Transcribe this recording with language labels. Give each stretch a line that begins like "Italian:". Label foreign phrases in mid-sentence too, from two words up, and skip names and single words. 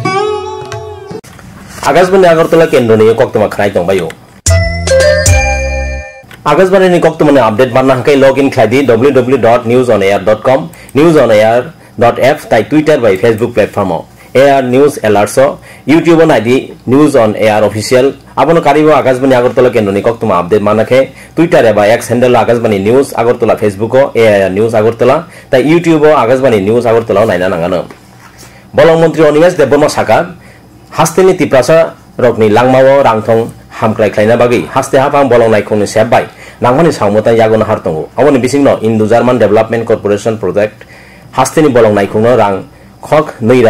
Kok Borok: आकाशवाणी आगरतला केन्द्रनि कक्तमा खनाय दंबायो आकाशवाणी कक्तमानि आपडेट बारना हांखै
English: log in
Kok Borok: खायदि www.newsonair.com newsonair.f ताई ट्विटर बाय फेसबुक प्लेटफॉर्म AR News Alerts YouTube नाइदि News on Air Official आबनो कारिबो आकाशवाणी आगरतला केन्द्रनि कक्तमा आपडेट मानाखे ट्विटर एबा
English: X handle
Kok Borok: आकाशवाणी न्यूज आगरतला फेसबुक AR News आगरतला ताई YouTube आकाशवाणी न्यूज आगरतला नायना नांगानो बलं मंत्री अनिमेश देबबर्मा साका हास्तेनि तिप्रासा रकनि लांमावो रांथं हामक्राय ख्लायना बागै हास्ते हाफां बलं नायखंनि सेबबाय नांमानि सावमता यागोनो हारतंगो अवनि बिसिंनो इन्दो जार्मान डेभलपमेंट कॉर्पोरेशन प्रोजेक्ट हास्तेनि बलं नायखंनो रां खक नैरा